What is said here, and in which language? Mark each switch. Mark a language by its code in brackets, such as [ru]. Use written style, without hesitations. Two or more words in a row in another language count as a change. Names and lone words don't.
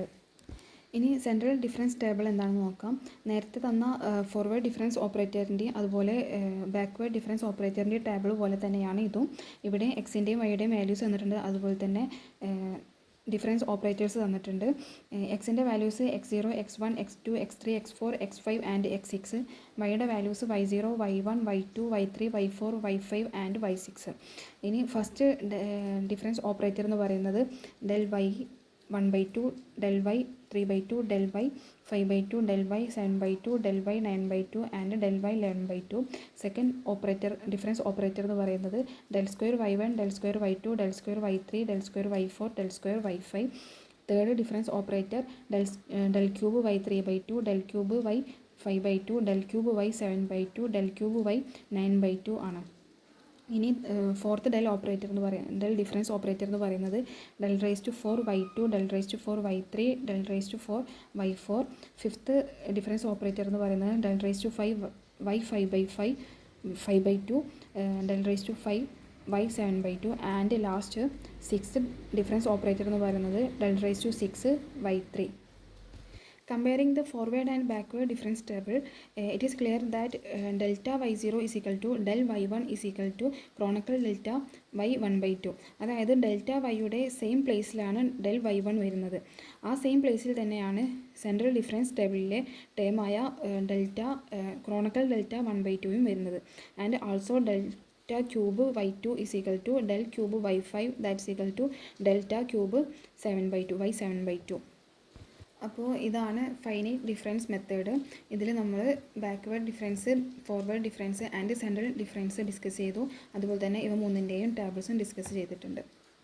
[ml] ഇനി [en] central difference table [ml] എന്താണെന്ന് നോക്കാം. നേരത്തെ തന്ന [en] forward difference [ml] ഓപ്പറേറ്ററിൻ്റെയും അതുപോലെ [en] backward difference [ml] ഓപ്പറേറ്ററിൻ്റെ ടേബിൾ പോലെ തന്നെയാണ് ഇതും. ഇവിടെ എക്സിൻ്റെയും വൈയുടെയും വാല്യൂസ് തന്നിട്ടുണ്ട്. അതുപോലെ തന്നെ [en] difference operators [ml] തന്നിട്ടുണ്ട്. എക്സിൻ്റെ വാല്യൂസ് x0, x1, x2, x3, x4, x5 ആൻഡ് x6. വൈയുടെ വാല്യൂസ് y0, y1, y2, y3, y4, y5 ആൻഡ് y6. [en] ഇനി first difference operator [ml] എന്ന് പറയുന്നത് [en] del y 1 by 2, del y 3 by 2, del y 5 by 2, del y 7 by 2, del y 9 by 2 and del y 11 by 2. second operator difference operator [ml] എന്ന് പറയുന്നത് [en] del square y1, del square y2, del square y3, del square y4, del square y5. third difference operator del cube y3 by 2, del cube y 5 by 2, del cube y 7 by 2, del cube y 9 by 2 ആണ്. ഇനി fourth del operator [ml] എന്ന് പറയുന്നത് [en] del difference operator [ml] എന്ന് പറയുന്നത് [en] del raise to 4 y2, del raise to 4 y3, del raise to 4 y4. fifth difference operator [ml] എന്ന് പറയുന്നത് [en] del raise to 5 y 5 by 2, del raised to 5 y 7/2 and last six difference operator [ml] എന്ന് പറയുന്നത് [en] del raised to 6 y3. Comparing the forward and backward difference table, it is clear that delta y0 is equal to del y1 is equal to chronicle delta y 1/2. [ml] അതായത് ഡെൽറ്റ വൈയുടെ സെയിം പ്ലേസിലാണ് [en] del y1 [ml] വരുന്നത്. ആ സെയിം പ്ലേസിൽ തന്നെയാണ് [en] central difference [ml] ടേബിളിലെ ടേമായ [en] delta chronicle delta [ml] 1/2യും വരുന്നത്. [en] and also delta cube y2 is equal to del cube y5 that's equal to delta cube 7/2 y 7/2. [ml] അപ്പോൾ ഇതാണ് [en] finite difference method. [ml] ഇതിൽ നമ്മൾ [en] backward difference, forward difference and central difference discuss [ml] ചെയ്തു. അതുപോലെ തന്നെ ഇവ മൂന്നിൻ്റെയും ടേബിൾസും ഡിസ്കസ് ചെയ്തിട്ടുണ്ട്.